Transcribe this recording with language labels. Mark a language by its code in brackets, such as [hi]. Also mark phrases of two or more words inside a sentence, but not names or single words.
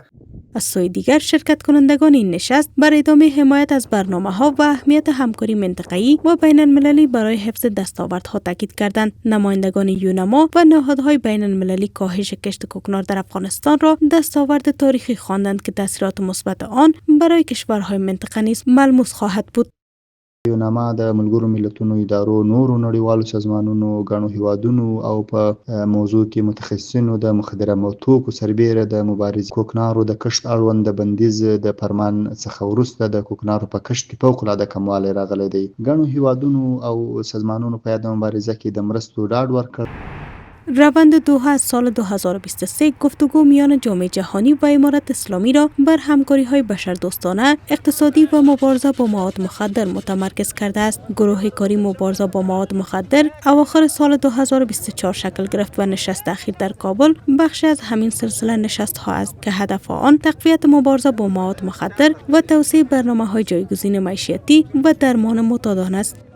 [fa] از سوی دیگر شرکت کنندگان این نشست بر ادامه حمایت از برنامه‌ها و اهمیت همکاری منطقه‌ای و بین المللی برای حفظ دستاوردها تاکید کردند. نمایندگان یونما و نهادهای بین المللی کاهش کشت کوکنار در افغانستان را دستاورد تاریخی خواندند که تاثیرات مثبت آن برای کشورهای منطقه نیز ملموس خواهد بود. [ps] یونما د ملګرو ملتونو ادارو، نورو نړیوالو سازمانونو، ګڼو هیوادونو او په موضوع کې متخصصینو د مخدره توکو سربیره د مبارزې کوکنارو د کښت اړوند د بندیز د فرمان څخه وروسته د کوکنارو په کښت کې فوق‌العاده کموالی راغلی دی. ګڼو هیوادونو او سازمانونو په یاده مبارزه کې د مرستو ډاډ ورکړ. [fa] روند دوحه از سال 2023 گفتگو میان جامعه جهانی و امارت اسلامی را بر همکاری‌های بشردوستانه، اقتصادی و مبارزه با مواد مخدر متمرکز کرده است. گروه کاری مبارزه با مواد مخدر اواخر سال 2024 شکل گرفت و نشست اخیر در کابل بخشی از همین سلسله نشست‌ها است که هدف آن تقویت مبارزه با مواد مخدر و توسعه برنامه‌های جایگزین معیشتی و درمان معتادان است.